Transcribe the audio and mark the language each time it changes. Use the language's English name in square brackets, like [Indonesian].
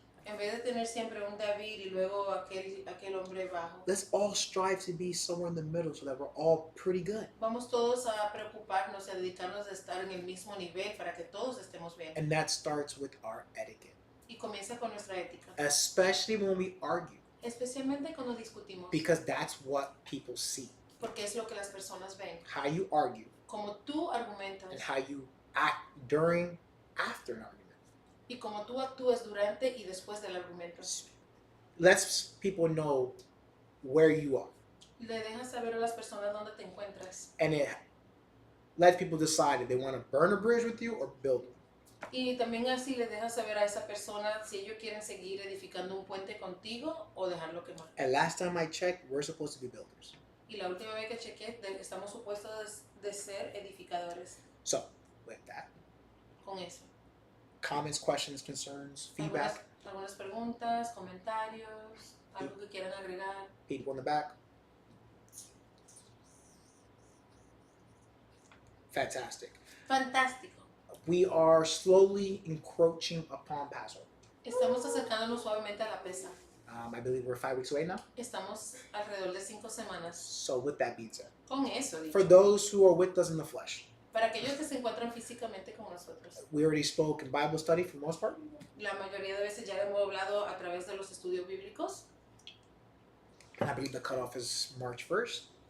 [Spanish] En vez de tener siempre un David y luego aquel hombre bajo. [English] Let's all strive to be somewhere in the middle so that we're all pretty good. [Spanish] Vamos todos a preocuparnos y a dedicarnos a estar en el mismo nivel para que todos estemos bien. [English] And that starts with our etiquette. [Spanish] Y comienza con nuestra ética. [English] Especially when we argue. [Spanish] Especialmente cuando discutimos. [English] Because that's what people see. [Spanish] Porque es lo que las personas ven. [English] How you argue. [Spanish] Como tú argumentas. [English] And how you act during, after an argument. [Spanish] Y como tú actúas durante y después del argumento. [English] Lets people know where you are. [Spanish] Le dejas saber a las personas dónde te encuentras. [English] And it lets people decide if they want to burn a bridge with you or build one. [Spanish] Y también así le dejas saber a esa persona si ellos quieren seguir edificando un puente contigo o dejarlo quemar. [English] And last time I checked, we're supposed to be builders. [Spanish] Y la última vez que chequeé, estamos supuestos de ser edificadores. [English] So, with that, [Spanish] Con eso. [English] comments, questions, concerns, feedback, [Spanish] Algunas preguntas, comentarios, algo que quieran agregar. [English] people in the back. Fantastic. [Spanish] Fantástico. [English] We are slowly encroaching upon Passover. [Spanish] Estamos acercándonos suavemente a la pesa. [English] I believe we're 5 weeks away now. [Spanish] Estamos alrededor de 5 semanas. [English] So with that being said, [Spanish] Con eso, dicho. [English] for those who are with us in the flesh, [Spanish] Para aquellos que se encuentran físicamente con nosotros. [English] we already spoke in Bible study for the most part. [Spanish] La mayoría de veces ya hemos hablado a través de los estudios bíblicos. [English] And I believe the cutoff is March 1st.